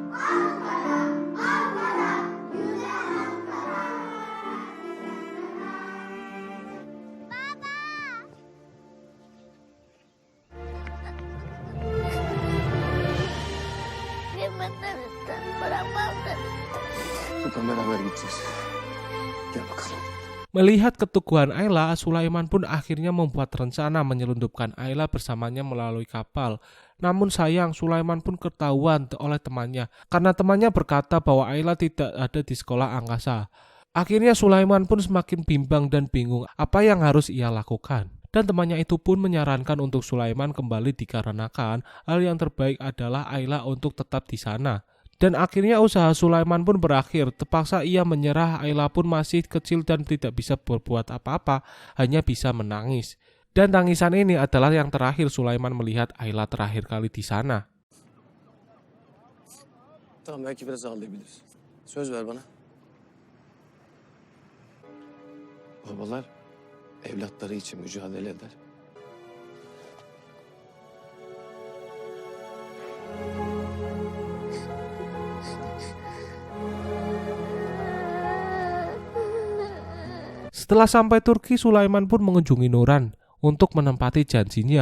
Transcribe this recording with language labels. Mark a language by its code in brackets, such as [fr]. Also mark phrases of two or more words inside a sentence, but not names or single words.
[id] Gimana kurang banget. [tr] Buradan beraber gideceğiz. Gel bakalım. [id] Melihat keteguhan Ayla, Sulaiman pun akhirnya membuat rencana menyelundupkan Ayla bersamanya melalui kapal. Namun sayang, Sulaiman pun ketahuan oleh temannya karena temannya berkata bahwa Ayla tidak ada di sekolah angkasa. Akhirnya Sulaiman pun semakin bimbang dan bingung apa yang harus ia lakukan. Dan temannya itu pun menyarankan untuk Sulaiman kembali dikarenakan hal yang terbaik adalah Ayla untuk tetap di sana. Dan akhirnya usaha Sulaiman pun berakhir, terpaksa ia menyerah. Ayla pun masih kecil dan tidak bisa berbuat apa-apa, hanya bisa menangis. Dan tangisan ini adalah yang terakhir Sulaiman melihat Ayla terakhir kali di sana. [tr] Tamam belki biraz ağlayabilirsin. Söz ver bana. Babalar evlatları için mücadele eder. [id] Setelah sampai Turki, Sulaiman pun mengunjungi Nuran untuk menempati janjinya.